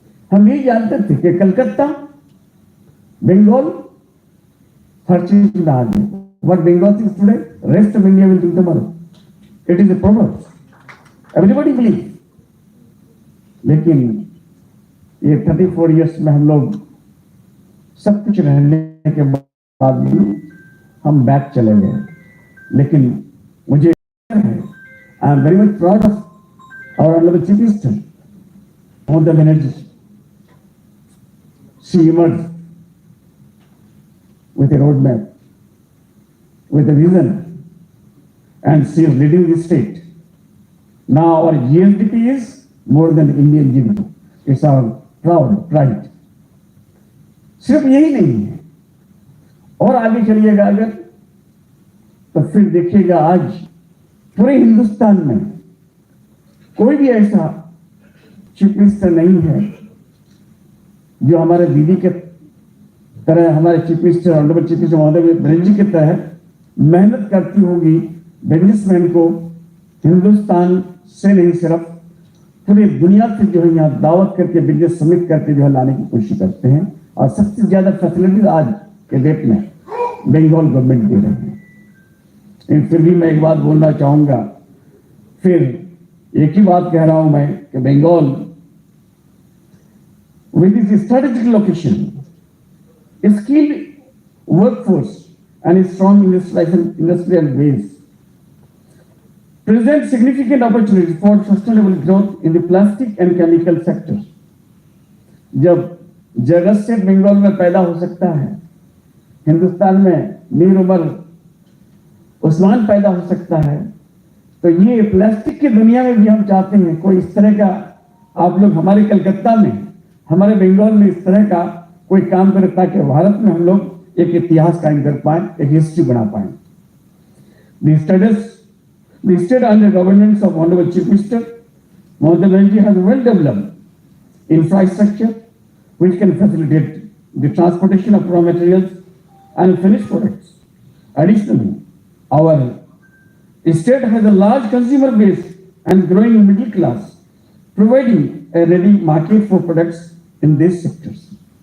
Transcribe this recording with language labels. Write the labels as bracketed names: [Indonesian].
[Hindi] हम ये जानते थे कि कलकत्ता, बंगाल हर चीज में आगे। [English] What Bengal thinks today, rest of India will think tomorrow. It is a proverb. Everybody believes. [Hindi] लेकिन ये 34 इयर्स में हम लोग सब कुछ रहने के बाद भी हम बैक चले गए। लेकिन मुझे है, [English] I am very much proud of our honourable chief minister Mamata Banerjee. She emerged with a roadmap, with a vision, and she is leading the state. Now our GSDP is more than Indian GDP. It's our pride. [Hindi] सिर्फ यही नहीं है, और आगे चलिएगा अगर तो फिर देखिएगा आज पूरे हिंदुस्तान में कोई भी ऐसा चीफ मिनिस्टर नहीं है जो हमारे दीदी के तरह, हमारे chief minister honourable chief minister Mamata Banerjee की तरह मेहनत करती होगी बिजनेसमैन को हिंदुस्तान से नहीं सिर्फ पूरी दुनिया से जो है यहाँ दावत करके बिजनेस समिट करके जो है लाने की कोशिश करते हैं। और सबसे ज्यादा फैसिलिटीज आज के डेट में बंगाल गवर्नमेंट दे रहे हैं। लेकिन फिर भी मैं एक बात बोलना चाहूंगा, फिर एक ही बात कह रहा हूं मैं कि Bengal [English] with its strategic location, a skilled workforce and a strong industrial base present significant opportunities for sustainable growth in the plastic and chemical sector. [Hindi] जब जगत से बंगाल में पैदा हो सकता है, हिंदुस्तान में मीर उमर उस्मान पैदा हो सकता है, तो ये प्लास्टिक की दुनिया में भी हम चाहते हैं कोई इस तरह का आप लोग हमारे कलकत्ता में, हमारे बंगाल में इस तरह का कोई काम करे ताकि भारत में हम लोग एक इतिहास कायम कर पाए, एक हिस्ट्री बना पाए। [English] The state under governance of Honorable Chief Minister Mamata Banerjee has well developed infrastructure which can facilitate the transportation of raw materials and finished products. Additionally, our state has a large consumer base and growing middle class, providing a ready market for products in these sectors.